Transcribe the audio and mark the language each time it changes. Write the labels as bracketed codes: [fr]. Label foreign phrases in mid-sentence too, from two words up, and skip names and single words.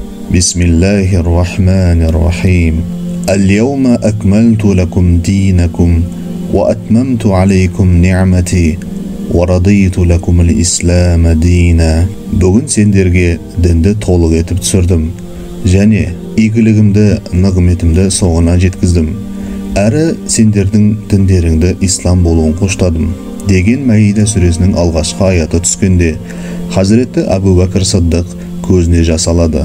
[ar] بسم الله الرحمن الرحيم. اليوم أكملت لكم دينكم وأتممت عليكم نعمتي ورضيت لكم الإسلام دينا. [kk] Бүгін сендерге дінді толық етіп түсірдім, және игілігімді, нығметімді соңына жеткіздім. Әрі сендердің діндеріңді ислам болуын қоштадым. Деген Маида сүресінің алғашқы аяты түскенде Хазіретті Абу Бәкір Сыддық көзіне жас алады.